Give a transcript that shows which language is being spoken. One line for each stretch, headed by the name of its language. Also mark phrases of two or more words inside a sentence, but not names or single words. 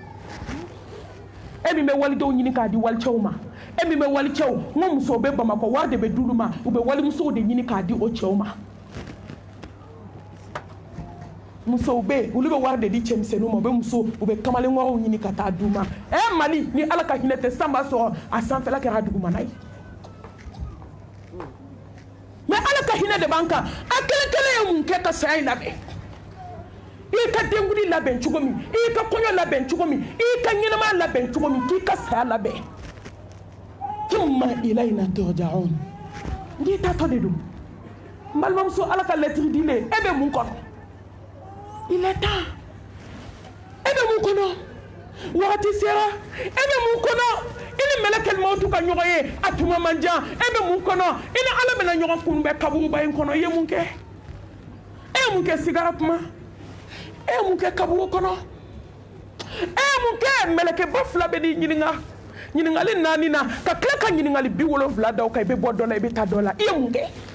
Bambara: e min bɛ walidenw ɲini k'a di walicɛw ma e min bɛ walicɛw n ko musow bɛ bamakɔ wari de bɛ d'olu ma u bɛ walimusow de ɲini k'a di o cɛw ma musow bɛ yen olu bɛ wari de di cɛmisɛnninw ma u bɛ kamalen wariw ɲini ka taa d'u ma mali ni ala ka hinɛ tɛ san b'a sɔrɔ a sanfɛla kɛra dugumana ye mais ala ka hinɛ de b'an kan a kelen-kelen ye mun kɛ ka saya in labɛn i ka denkuli labɛn cogo min i ka kɔɲɔ labɛn cogo min i ka ɲɛnamaya labɛn cogo min k'i ka saya labɛn
Arabic: ثم إلينا ترجعون
Bambara: n'i taatɔ de don n balimamuso ala ka lettre dilen e bɛ mun kɔnɔ
French: il est temps
Bambara: e bɛ mun kɔnɔ wagati sera e bɛ mun kɔnɔ i ni mɛlɛkɛl mawtu ka ɲɔgɔn ye a tuma man jan e bɛ mun kɔnɔ i ni ala bɛna ɲɔgɔn kunbɛn kaburuba in kɔnɔ i ye mun kɛ e ye mun kɛ sigara kuma e ye mun kɛ kaburu kɔnɔ e ye mun kɛ mɛlɛkɛba fila bɛ n'i ɲininka ɲininkali 4 na ka tila ka ɲininkali 70 da o kan i bɛ bɔ dɔ la i bɛ taa dɔ la i ye mun kɛ